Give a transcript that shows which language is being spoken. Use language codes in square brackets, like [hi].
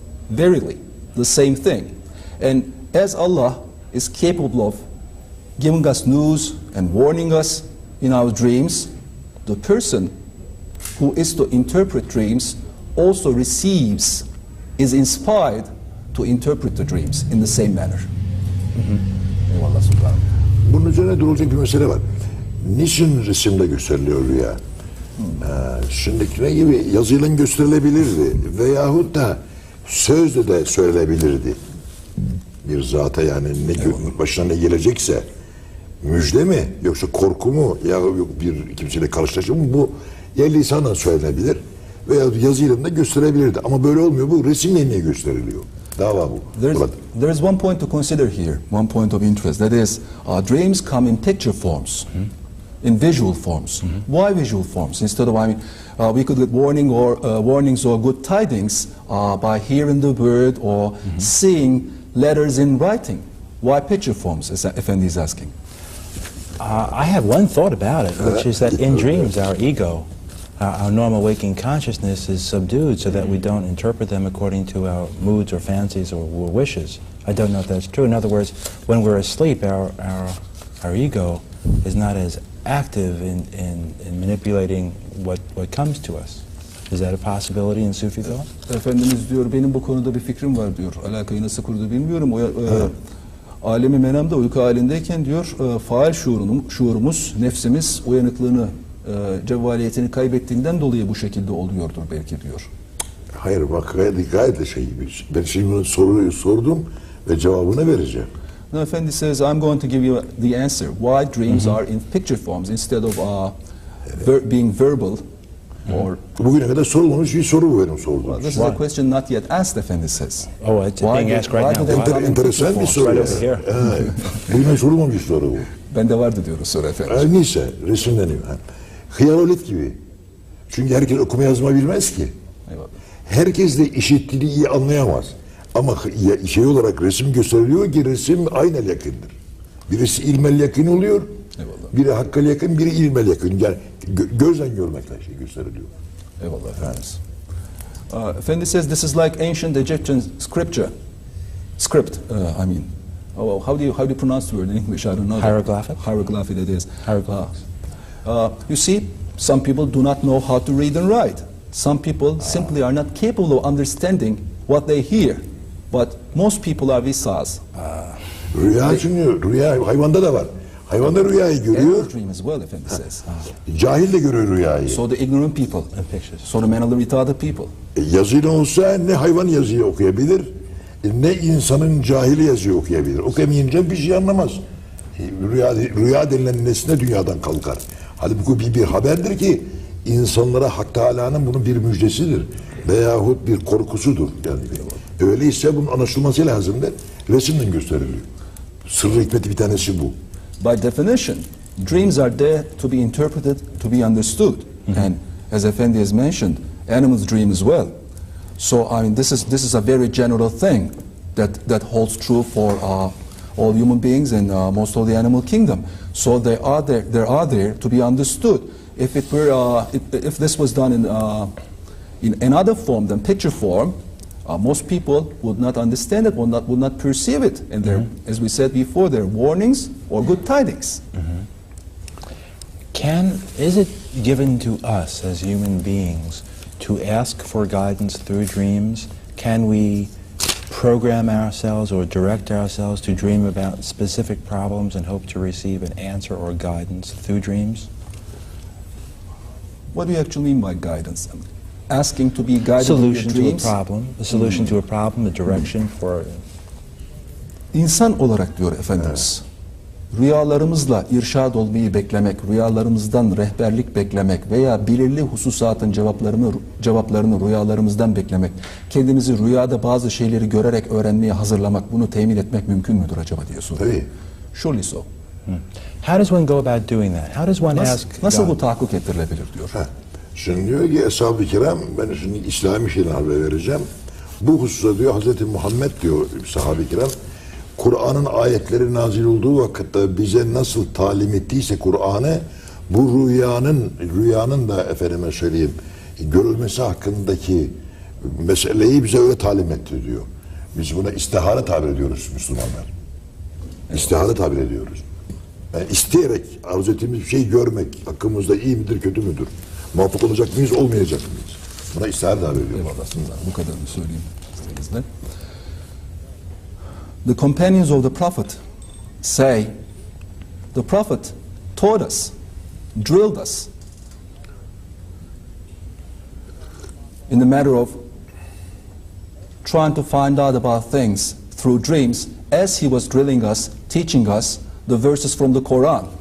[en] Verily, the same thing. And as Allah is capable of giving us news and warning us in our dreams, the person who is to interpret dreams also receives, is inspired to interpret the dreams in the same manner. [tr] Eyvallah sultanım. Bunun üzerine durulacak bir mesele var. Niçin resimde gösteriliyor rüya? Şimdiki ne gibi yazıyla gösterilebilirdi veyahut da sözle de söylenebilirdi. Bir zata yani başına ne gelecekse müjde mi yoksa korku mu ya bir kimseyle karşılaşma mı, bu ya lisanla söylenebilir veya yazıyla da gösterebilirdi. Ama böyle olmuyor, bu resimle niye gösteriliyor? Dava bu. [en] There's one point to consider here, one point of interest. That is, dreams come in picture forms, in visual forms. Why visual forms? Instead of, we could get warnings or good tidings by hearing the word or seeing letters in writing. Why picture forms, as Effendi is asking? I have one thought about it, which is that in dreams our ego, our normal waking consciousness is subdued so that we don't interpret them according to our moods or fancies or wishes. I don't know if that's true. In other words, when we're asleep, our ego is not as active in manipulating what comes to us. Is that a possibility in Sufi thought? [tr] Efendimiz diyor, benim bu konuda bir fikrim var diyor. Alakayı nasıl kurdu bilmiyorum. Alemi menamda uyku halindeyken diyor, faal şuurumuz, nefsimiz uyanıklığını, cevvaliyetini kaybettiğinden dolayı bu şekilde oluyordur belki diyor. Hayır bak gayet de şey gibi. Ben şimdi soruyu sordum ve cevabını vereceğim. [en] No, Effendi says, I'm going to give you the answer. Why dreams are in picture forms instead of being verbal or... [tr] Bugüne kadar sorulmamış bir soru bu benim sorduğum. [en] Well, this is a question not yet asked, Effendi says. Oh, it's being asked right now. [tr] Enteresan bir soru. [en] Right over here. [tr] Bugüne sorulmamış bir soru bu. Bende vardı diyor o soru efendim. Neyse, resimleniyor. Hıyalolit gibi. Çünkü herkes okuma yazma bilmez ki. Eyvallah. Herkes de işittiğini iyi anlayamaz. Ama şey olarak resim gösteriliyor ki resim aynel yakındır. Birisi ilmel yakın oluyor, Eyvallah. biri hakkal yakın, biri ilmel yakın. Yani gözden görmekle şey gösteriliyor. Eyvallah Efendimiz. [en] Efendi says this is like ancient Egyptian script. I mean, how do you pronounce the word in English? I don't know. Hieroglyphic? Hieroglyphic it is. Hieroglyphics. You see, some people do not know how to read and write. Some people simply are not capable of understanding what they hear. But most people are visas. [tr] Rüya çünkü rüya hayvanda da var. Hayvanda rüyayı görüyor. [en] Animal dream as well, Efendi says. [tr] Cahil de görüyor rüyayı. [en] So the ignorant people, so the mentally retarded people. [tr] Yazıyla olsa ne hayvan yazıyı okuyabilir, ne insanın cahili yazıyı okuyabilir. Okuyamayınca bir şey anlamaz. Rüya denilen nesne dünyadan kalkar. Halbuki bir haberdir ki insanlara Hak Teâlâ'nın bunun bir müjdesidir. Veyahut bir korkusudur. Yani öyleyse bunun anlaşılması lazımdır. Resimle gösteriliyor. Sırrı hikmeti bir tanesi bu. [en] By definition, dreams are there to be interpreted, to be understood. And as Effendi has mentioned, animals dream as well. So I mean, this is a very general thing that holds true for all human beings and most of the animal kingdom. So they are there to be understood. If it were, if this was done in another form than picture form, most people would not understand it, would not perceive it, and as we said before, they're warnings or good tidings. Is it given to us as human beings to ask for guidance through dreams? Can we program ourselves or direct ourselves to dream about specific problems and hope to receive an answer or guidance through dreams? What do you actually mean by guidance? Asking to be guided in your Solution dreams? to a problem, a solution to a problem, a direction for... [tr] İnsan olarak diyor Efendimiz, rüyalarımızla irşad olmayı beklemek, rüyalarımızdan rehberlik beklemek veya belirli hususatın cevaplarını rüyalarımızdan beklemek, kendimizi rüyada bazı şeyleri görerek öğrenmeye hazırlamak, bunu temin etmek mümkün müdür acaba diye soruyor. Tabii. [en] Surely so. How does one go about doing that? How does one ask [tr] Nasıl [en] God? [tr] bu tahakkuk ettirilebilir diyor. Şimdi diyor ki Eshab-ı Kiram, ben şimdi İslami şeyden haber vereceğim. Bu hususta diyor Hazreti Muhammed diyor sahabe-i kiram, Kur'an'ın ayetleri nazil olduğu vakitte bize nasıl talim ettiyse Kur'an'ı, bu rüyanın da efendime söyleyeyim görülmesi hakkındaki meseleyi bize öyle talim etti diyor. Biz buna istihare tabir ediyoruz Müslümanlar. İstihare tabir ediyoruz. Yani isteyerek arzu ettiğimiz bir şey görmek hakkımızda iyi midir kötü müdür? Muvaffak olacak mıyız olmayacak mıyız? Buna istihare tabir ediyoruz. Eyvallah Sultan, bu kadarını söyleyeyim istenizle. [en] The companions of the Prophet say, the Prophet taught us, drilled us in the matter of trying to find out about things through dreams as he was drilling us, teaching us the verses from the Quran.